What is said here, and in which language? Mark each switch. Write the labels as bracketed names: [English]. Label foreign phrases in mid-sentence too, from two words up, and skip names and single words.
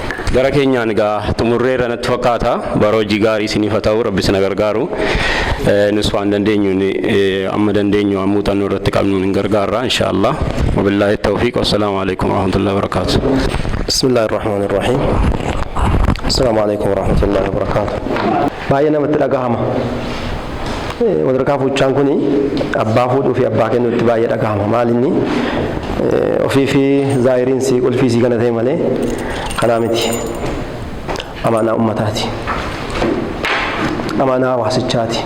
[Oromo] gara keenyaan egaa xumurreera natti fakkaata. Bara hojii gaarii isiniif haa ta'u, Rabbi isin gargaaru. Nus waan dandeenyuun amma dandeenyu muuxannoo irratti qabnuun hin gargaarra inshaallah. [Arabic] وبالله التوفيق. والسلام عليكم ورحمة الله وبركاته. بسم الله الرحمن الرحيم. السلام عليكم ورحمة الله وبركاته. [Oromo] Baay'ee namatti dhagahama. Wadarkaa fuuchaan kuni abbaa fuudhuu fi abbaa kennuutti baay'ee dhagahama. Maalinni ofii fi zaahiriin si qulfii si kana ta'e malee kanaa miti. Amaanaa ummataati. Amaanaa hawaasichaati.